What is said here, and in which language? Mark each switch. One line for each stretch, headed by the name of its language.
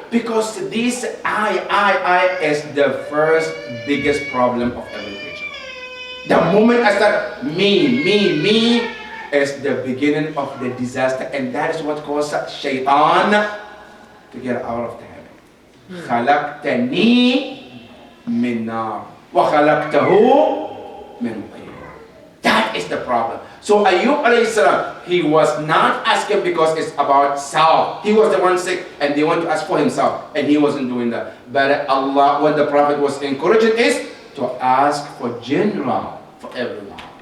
English: Because this I is the first biggest problem of every creature. The moment I start me is the beginning of the disaster. And that is what causes shaitan to get out of the heaven.
Arabic: خلقتني من نار وخلقته من طين.
English: That is the problem. So Ayyub alayhi salam, he was not asking because it's about self. He was the one sick and they want to ask for himself, and he wasn't doing that. But Allah, when the Prophet was encouraging, is to ask for general, for everyone.